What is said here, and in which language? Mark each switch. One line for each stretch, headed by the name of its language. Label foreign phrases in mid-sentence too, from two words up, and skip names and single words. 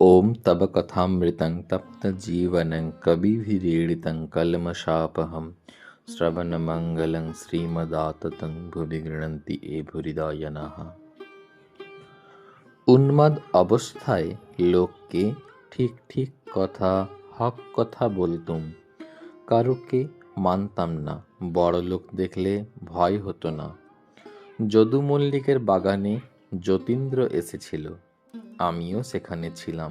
Sanskrit: ॐ तव कथामृतं तप्तजीवनं कविभिरीडितं कल्मषापहं श्रवणमङ्गलं श्रीमदाततं भुवि गृह्णन्ति ये भूरिदायनः।
Bangla: উন্মাদ অবস্থায় লোককে ঠিক ঠিক কথা হক কথা বলতুম, কারুকে মানতাম না। বড় লোক দেখলে ভয় হতো না। যদু মল্লিকের বাগানে যতীন্দ্র এসেছিল, আমিও সেখানে ছিলাম।